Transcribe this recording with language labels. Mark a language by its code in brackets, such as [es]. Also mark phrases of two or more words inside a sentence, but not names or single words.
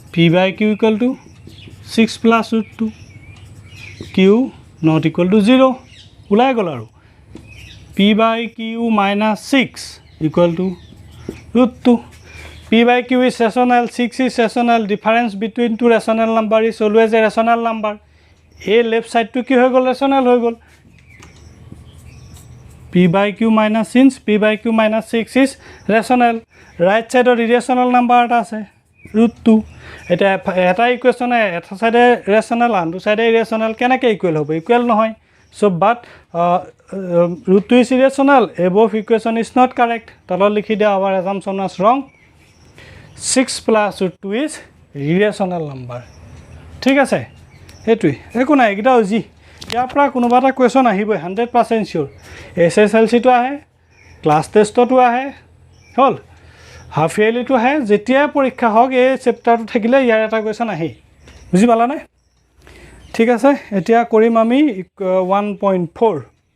[en] p/q = 6 + √2 q not equal to 0 [as] ওলাই গ'ল আৰু [en] p/q - 6 equal to √2 p/q is rational 6 is rational difference between two rational number is always a rational number a left side to [as] কি হৈ গ'ল [en] rational [as] হৈ গ'ল [en] p/q - since p/q - 6 is rational right side or irrational number [as] এটা আছে [en] √2 [as] এটা ইকুৱেশ্যনে এটা সাইডে [en] rational [as] আনটো সাইডে [en] irrational [as] কেনেকৈ ইকুৱেল হ'ব ইকুৱেল নহয় [en] so but √2 is irrational above equation is not correct তলত [as] লিখি দিয়া [en] our assumption was wrong 6 + √2 is irrational number [as] ঠিক আছে এইটোই একো নাই এটা জি ইয়াৰ পৰা কোনোবা এটা কোৱেশ্যন আহিবই 100% শিওৰ এছএছএলসিটো আহে [en] class test [as] আহে হল [en] half yearly [as] আহে যেতিয়া পৰীক্ষা হওক এই চেপ্টাৰটো থাকিলে ইয়াৰ এটা কোৱেশ্যন আহে বুজি পালানে ঠিক আছে এতিয়া কৰিম আমি 1.4